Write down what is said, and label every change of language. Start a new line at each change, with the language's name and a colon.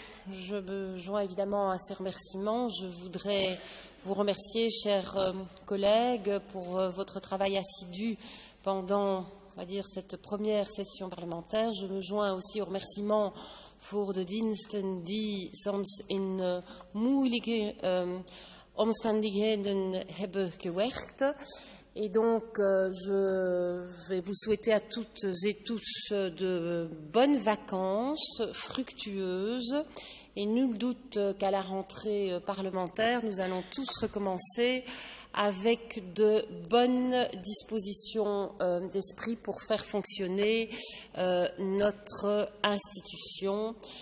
French: Je me joins évidemment à ces remerciements. Je voudrais vous remercier, chers collègues, pour votre travail assidu pendant, on va dire, cette première session parlementaire. Je me joins aussi aux remerciements
Dutch: voor de diensten die soms in moeilijke omstandigheden hebben gewerkt.
French: Et donc, je vais vous souhaiter à toutes et tous de bonnes vacances fructueuses. Et nul doute qu'à la rentrée parlementaire, nous allons tous recommencer avec de bonnes dispositions d'esprit pour faire fonctionner notre institution.